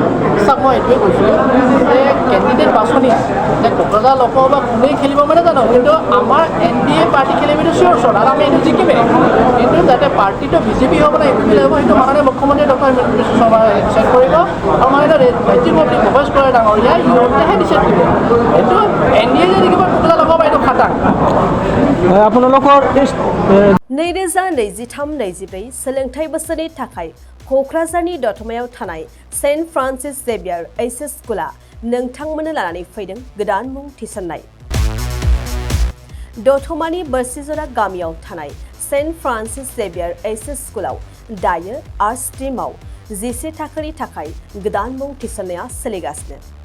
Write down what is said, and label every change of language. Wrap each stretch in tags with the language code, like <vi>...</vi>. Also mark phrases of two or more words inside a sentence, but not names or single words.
<as>চাওক মই এইটোৱে কৈছোঁ যে কেণ্ডিডেট বাছনি যে কোকৰাঝাৰ লোকসভা কোনেই খেলিব মানে জানো কিন্তু আমাৰ NDA পাৰ্টি খেলিব এইটো</as> <en>sure shot</en> <as>আৰু আমি এইটো জিকিমেই কিন্তু যাতে পাৰ্টিটো বিজেপি হ'ব নে ইউপিএল হ'ব সেইটো মাননীয় মুখ্যমন্ত্ৰী ডক্টৰ হেমন্ত বিশ্ব শৰ্মাই ডিচাইড কৰিব আৰু মাননীয় ৰাজ্যিক সভাপতি ভৱেশ কলিতা ডাঙৰীয়াই সিহঁতেহে ডিচাইড দিব এইটো NDA যে জিকিব কোকৰাঝাৰ লোকসভা এইটো খাটাং আপোনালোকৰ</as> <brx>नैरोजा 23-24 सोलोंथाइ बोसोरनि थाखाय क'क्राझारनि दतमायाव थानाय सेन्ट फ्रान्सिस जेभियार एचएस स्कुला नोंथांमोननो लानानै फैदों गोदान मुं थिसननाय दतमानि बोरसिजरा गामियाव थानाय सेन्ट फ्रान्सिस जेभियार एचएस स्कुलाव दायो</brx> <en>arts stream</en> <brx>11 थाखोनि थाखाय गोदान मुं थिसननाया सोलिगासिनो</brx>